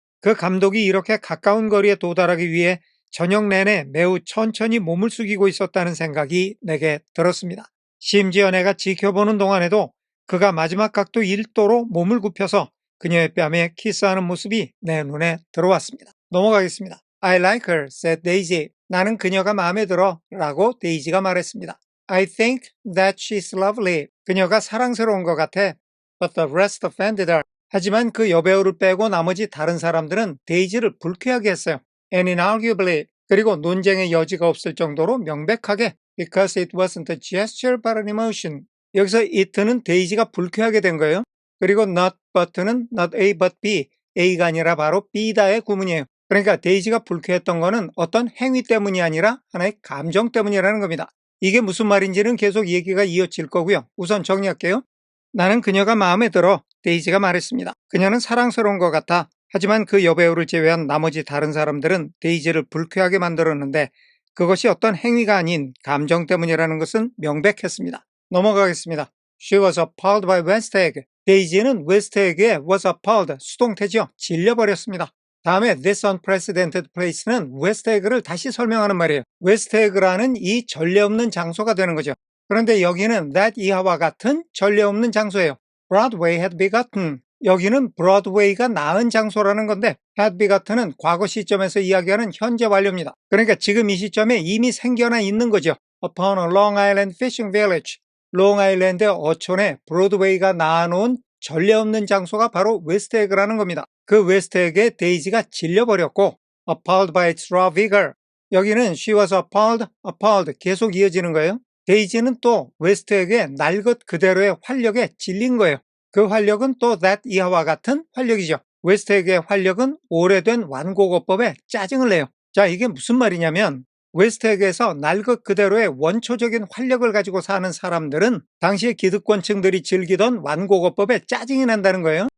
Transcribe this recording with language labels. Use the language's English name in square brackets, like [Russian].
[Korean] 그 감독이 이렇게 가까운 거리에 도달하기 위해 저녁 내내 매우 천천히 몸을 숙이고 있었다는 생각이 내게 들었습니다. 심지어 내가 지켜보는 동안에도 그가 마지막 각도 1도로 몸을 굽혀서 그녀의 뺨에 키스하는 모습이 내 눈에 들어왔습니다. 넘어가겠습니다. [English] I like her, said Daisy. [Korean] 나는 그녀가 마음에 들어 라고 데이지가 말했습니다. [English] I think that she's lovely. [Korean] 그녀가 사랑스러운 것 같아. [English] But the rest offended her. [Korean] 하지만 그 여배우를 빼고 나머지 다른 사람들은 데이지를 불쾌하게 했어요. [English] And inarguably, [Korean] 그리고 논쟁의 여지가 없을 정도로 명백하게 [English] because it wasn't a gesture but an emotion. [Korean] 여기서 it는 데이지가 불쾌하게 된 거예요. 그리고 not but는 not A but B, A가 아니라 바로 B다의 구문이에요. 그러니까 데이지가 불쾌했던 거는 어떤 행위 때문이 아니라 하나의 감정 때문이라는 겁니다. 이게 무슨 말인지는 계속 얘기가 이어질 거고요. 우선 정리할게요. 나는 그녀가 마음에 들어, 데이지가 말했습니다. 그녀는 사랑스러운 것 같아. 하지만 그 여배우를 제외한 나머지 다른 사람들은 데이지를 불쾌하게 만들었는데 그것이 어떤 행위가 아닌 감정 때문이라는 것은 명백했습니다. 넘어가겠습니다. [English] She was appalled by Westegg. [Korean] 데이지는 웨스트에그의 [English] was appalled, [Korean] 수동태죠. 질려버렸습니다. 다음에 this unprecedented place는 웨스트에그를 다시 설명하는 말이에요. 웨스트에그라는 이 전례 없는 장소가 되는 거죠. 그런데 여기는 that 이하와 같은 전례 없는 장소예요. [English] Broadway had begotten. [Korean] 여기는 브로드웨이가 낳은 장소라는 건데 had begotten은 과거 시점에서 이야기하는 현재 완료입니다. 그러니까 지금 이 시점에 이미 생겨나 있는 거죠. [English] upon a Long Island fishing village. [Korean] 롱아일랜드 어촌에 브로드웨이가 낳아놓은 전례 없는 장소가 바로 웨스트에그라는 겁니다. 그 웨스트에그에 데이지가 질려버렸고 [English] appalled by its raw vigor. [Korean] 여기는 [English] she was appalled [Korean] 계속 이어지는 거예요. 데이지는 또 웨스트에그의 날 것 그대로의 활력에 질린 거예요. 그 활력은 또 that 이하와 같은 활력이죠. 웨스트에그의 활력은 오래된 완고거법에 짜증을 내요. 자, 이게 무슨 말이냐면 웨스트에그에서 날 것 그대로의 원초적인 활력을 가지고 사는 사람들은 당시의 기득권층들이 즐기던 완고거법에 짜증이 난다는 거예요.